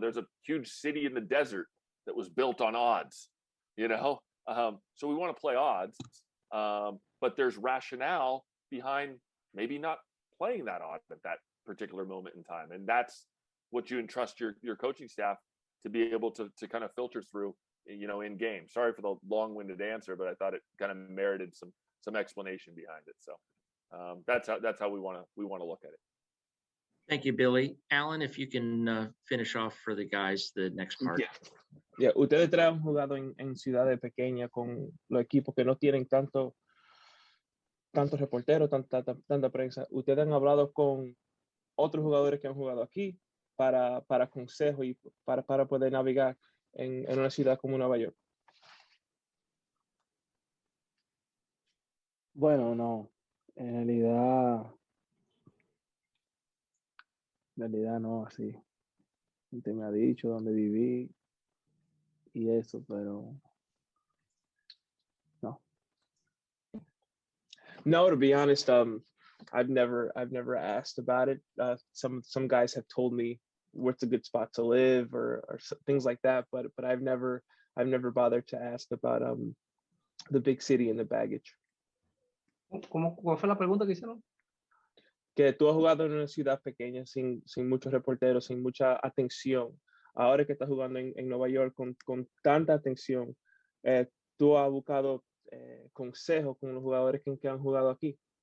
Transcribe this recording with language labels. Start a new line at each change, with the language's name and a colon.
English: There's a huge city in the desert that was built on odds, so we want to play odds, but there's rationale behind maybe not playing that odd at that particular moment in time, and that's what you entrust your coaching staff to be able to kind of filter through, in game. Sorry for the long-winded answer, but I thought it kind of merited some explanation behind it. So that's how we want to look at it. Thank you, Billy. Alan, if you can finish off for the guys the next part. Yeah.
Spanish: Ustedes tres han jugado en ciudades pequeñas con los equipos que no tienen tantos reporteros, tanta prensa. Ustedes han hablado con otros jugadores que han jugado aquí para consejos y para poder navegar en una ciudad como Nueva York. Bueno, no. En realidad no, así. gente me ha dicho dónde viví y eso, pero no.
English: No, to be honest, I've never asked about it. Some guys have told me what's a good spot to live or things like that, but I've never bothered to ask about the big city and the baggage.
Spanish: ¿Cuál fue la pregunta que hicieron? Que tú has jugado en una ciudad pequeña sin muchos reporteros, sin mucha atención. Ahora que estás jugando en Nueva York con tanta atención, tú has buscado consejos con los jugadores que han jugado aquí.